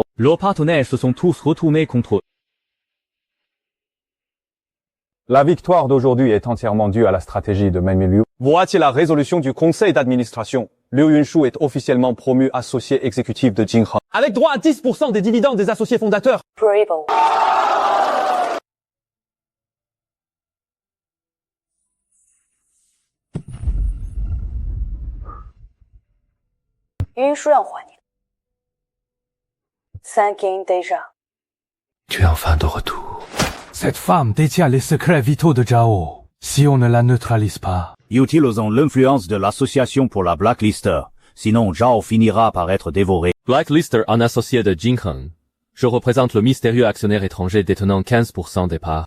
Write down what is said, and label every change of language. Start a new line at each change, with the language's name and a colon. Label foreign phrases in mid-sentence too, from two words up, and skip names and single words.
French: Leurs partenaires se sont tous retournés contre eux. La victoire d'aujourd'hui est entièrement due à la stratégie de Meng Mingyu. Voici la résolution du conseil d'administration. Liu Yunshu est officiellement promu associé exécutif de Jinheng. Avec droit à 10% des dividendes des associés fondateurs. Bravo.
Chinese: 云书要还你的。
English: Thank you
Chinese: déjà.
French: Tu es enfin de retour. Cette femme détient les secrets vitaux de Zhao. Si on ne la neutralise pas... Utilisons l'influence de l'association pour la blacklister. Sinon Zhao finira par être dévoré. Blacklister en associé de Jinheng. Je représente le mystérieux actionnaire étranger détenant 15% des parts.